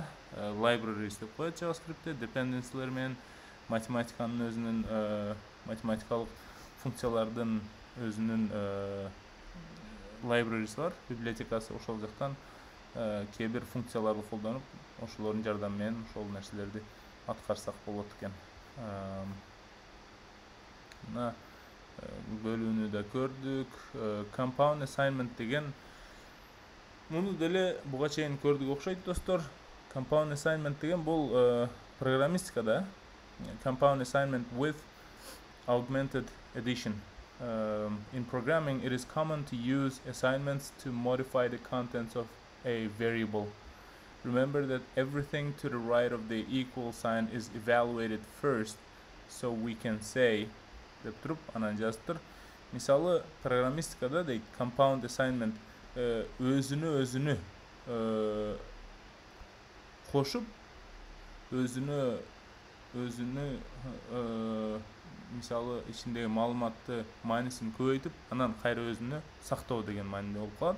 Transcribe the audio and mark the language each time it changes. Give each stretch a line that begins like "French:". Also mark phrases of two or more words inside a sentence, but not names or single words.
Kyrgyz: Libraries деп коет JavaScript'те, dependency'лер менен математиканын өзүнүн математикалык функциялардын өзүнүн libraries бар, библиотекасы. Ошол жактан кээ бир функцияларды колдонуп, ошолордун жардамы менен ошол нерселерди аткарсак болот экен. Мына бөлүүнү да көрдүк.
English: Compound assignment
Kyrgyz: деген муну деле буга чейин көрдүк окшойт достор.
English: Compound assignment
Kyrgyz: деген бул программистикада
English: compound assignment with augmented addition. In programming, it is common to use assignments to modify the contents of a variable. Remember that everything to the right of the equal sign is evaluated first, so we can say
Kyrgyz: деп туруп анан жазыптыр. Мисалы, программистикада дейт compound assignment өзүнө кошуп, өзүнө мисалы ичиндеги маалыматты маанисин көбөйтүп, анан кайра өзүнө сактоо деген мааниде болуп калат.